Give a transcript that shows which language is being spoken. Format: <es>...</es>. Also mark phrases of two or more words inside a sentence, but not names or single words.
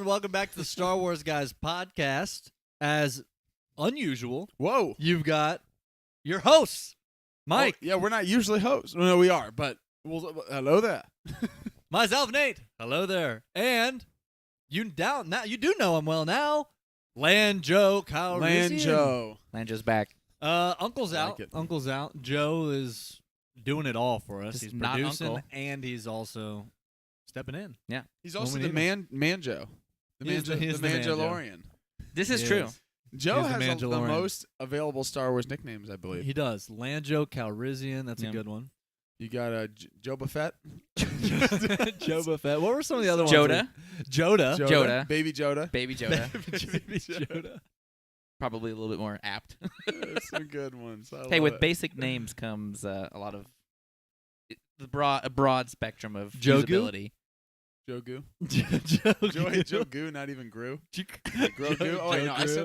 <en>Welcome back to the Star Wars Guys podcast. As unusual, Whoa. you've got your hosts, Mike, Oh, yeah, we're not usually hosts. Well, no, we are, but hello there. myself, Nate. Hello there. And you do know him well now. Lanjo Calrissian. Lanjo. Lanjo's back. Uncle's I like out. it. Uncle's out. Joe is doing it all for us. Just He's not producing Uncle. and he's also stepping in. He's When also we the need Manjo. He is the Manjo. Manjolorian. This is He true. is. Joe He's the has the Mandalorian. most available Star Wars nicknames, I believe. He does. Lanjo Calrissian. That's a Yeah. good one. You got Joba Fett. Joba Fett. What were some of the other ones? Joda, Joda. Joda. Baby Joda. Baby Joda. Baby Joda. Probably a little bit more apt. There's some good ones. I Hey, love with it. basic names comes a lot of a broad spectrum of Jogu? usability. Jogu. Jogu. Jogu, not even Gru. Grogu. Oh, wait, no, I Jogu.</en>